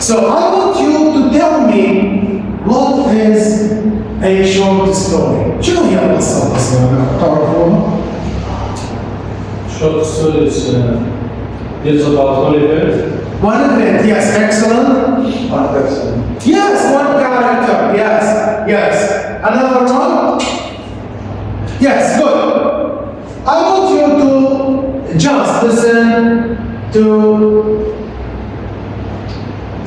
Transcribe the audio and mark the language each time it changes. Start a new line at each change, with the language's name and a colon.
English: So I want you to tell me what is a short story.
Arabic: شنو هي القصة القصيرة؟ تعرفونها؟
English: Short story deals about one event. One event, yes, excellent. One person. Yes, one character, yes, yes. Another one? Yes, good. I want you to just listen to...